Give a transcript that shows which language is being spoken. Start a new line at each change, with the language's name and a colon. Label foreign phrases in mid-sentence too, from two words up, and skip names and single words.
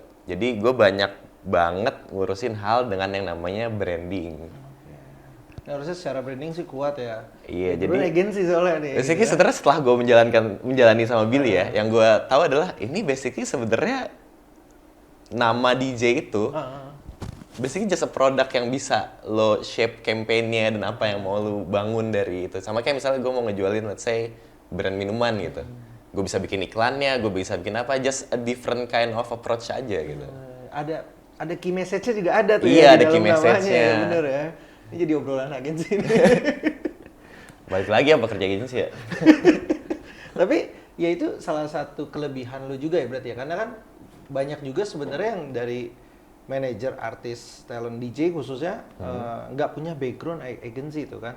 Indonesian: Jadi gue banyak banget ngurusin hal dengan yang namanya branding. Nah, harusnya secara branding sih kuat ya. Iya, Background jadi agensi soalnya nih. basically gitu ya. sebenarnya setelah gue menjalani sama Billy ya, yang gue tahu adalah ini basically sebenarnya nama DJ itu
English: basically just a product
Indonesian: yang bisa lo shape campaign-nya dan apa yang mau lo bangun dari itu. Sama kayak misalnya gue mau ngejualin
English: let's say
Indonesian: brand minuman gitu. Gue bisa bikin iklannya, gue bisa bikin apa,
English: just a different kind of approach aja gitu.
Indonesian: Ada
English: key message-nya
Indonesian: juga ada tuh Iya, ya ada di key dalam namanya message-nya. ya, bener ya. Ini jadi obrolan agensi nih. Balik lagi apa kerja agensi ya? Tapi ya itu salah satu kelebihan lu juga ya berarti ya. Karena kan banyak juga sebenarnya yang dari manajer, artis, talent DJ khususnya nggak punya background agensi itu kan.